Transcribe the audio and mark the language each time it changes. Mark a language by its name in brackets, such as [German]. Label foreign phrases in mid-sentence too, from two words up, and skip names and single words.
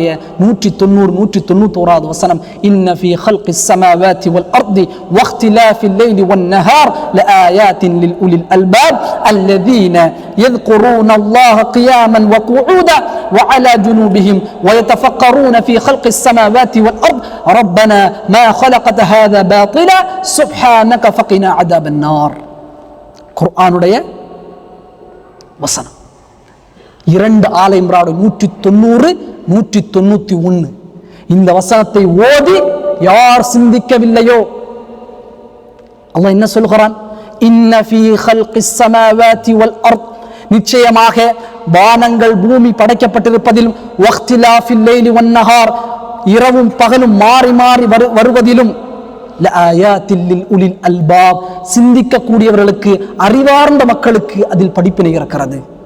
[Tamil] 190 191வது வசனம், [Arabic] إن في خلق السماوات والأرض واختلاف الليل والنهار لآيات لأولي الألباب الذين يذكرون الله قياما وقعودا وعلى جنوبهم ويتفكرون في خلق السماوات والأرض ربنا ما خلقت هذا باطلا سبحانك فقنا عذاب النار. [Tamil] குர்ஆனுடைய வசனம் 2 ஆல இம்ரான் 190 191. இந்த வசனத்தை ஓதி யார் சிந்திக்கவில்லையோ, அல்லாஹ் என்ன சொல்கிறான்? [Arabic] إن في خلق السماوات والأرض, [Tamil] நிச்சயமாக வானங்கள் பூமி படைக்கப்பட்டிருப்பதிலும், [Arabic] واختلاف الليل والنهار, [Tamil] இரவும் பகலும் மாறி மாறி வருவதிலும், [Arabic] لآيات لأولي الألباب, [Tamil] சிந்திக்கக்கூடியவர்களுக்கு, அறிவார்ந்த மக்களுக்கு அதில் படிப்பினை இருக்கிறது.